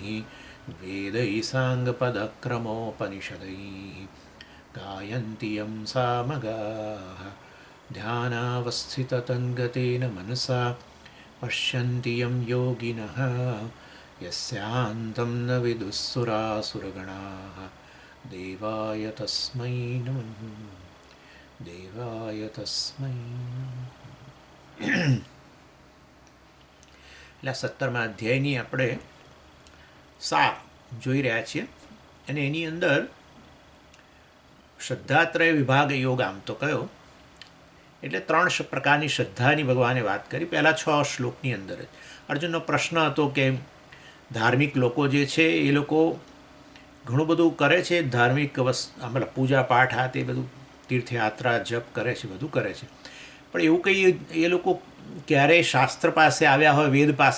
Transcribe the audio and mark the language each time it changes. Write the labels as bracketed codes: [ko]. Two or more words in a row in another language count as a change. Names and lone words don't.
[sa] वेदैः साङ्गपदक्रमोपनिषदैः गायन्ति यं सामगाः ध्यानावस्थिततन्गतेन मनसा पश्यन्ति यं योगिनः यस्यान्तं न विदुःसुरासुरगणाः देवाय तस्मै नमः देवाय तस्मै [gu] એટલે 17મા અધ્યાયની આપણે સાર જોઈ રહ્યા છીએ અને એની અંદર શ્રદ્ધાત્રય વિભાગ યોગ આમ તો કયો એટલે 3 પ્રકારની શ્રદ્ધાની ભગવાને વાત કરી પહેલા 6 શ્લોકની અંદર જ અર્જુનનો પ્રશ્ન હતો કે ધાર્મિક લોકો જે છે એ લોકો ઘણું બધું કરે છે ધાર્મિક મતલબ પૂજા પાઠ આ તે બધું તીર્થયાત્રા જપ કરે છે બધું કરે છે પણ એવું કંઈ એ લોકો ક્યારેય શાસ્ત્ર પાસે આવ્યા હોય વેદ પાસે